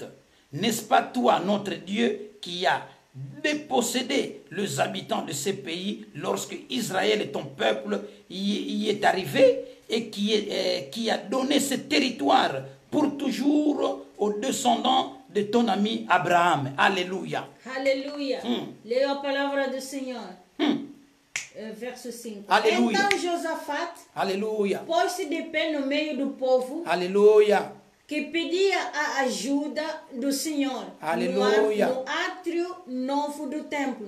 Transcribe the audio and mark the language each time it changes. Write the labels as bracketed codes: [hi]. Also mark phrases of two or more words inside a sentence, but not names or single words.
[fr] N'est-ce pas toi, notre Dieu, qui a dépossédé les habitants de ces pays lorsque Israël et ton peuple y est arrivé et qui a donné ce territoire pour toujours aux descendants de ton ami Abraham. Alléluia. [pt] Aleluia. Leia a palavra do Senhor. Verso 5. Aleluia. Então Josafat [fr] Alléluia. [pt] pôs-se de pé no meio do povo [fr] Alléluia. [pt] que pedia a ajuda do Senhor Aleluia. no átrio novo do templo